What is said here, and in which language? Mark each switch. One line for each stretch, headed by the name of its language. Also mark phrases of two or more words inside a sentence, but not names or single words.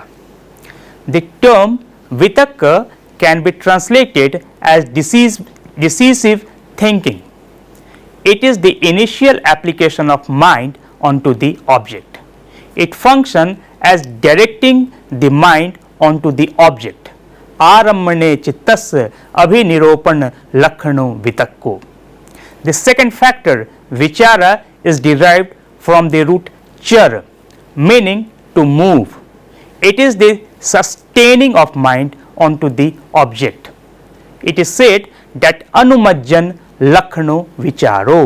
English: The term vitakka can be translated as decisive thinking. It is the initial application of mind onto the object. It functions as directing the mind onto the object.
Pali: Aramane chittasya abhiniropan lakhano vitakko.
English: The second factor, vichara, is derived from the root chara, meaning to move. It is the sustaining of mind onto the object. It is said that
Pali: anumajjan lakhano vicharo.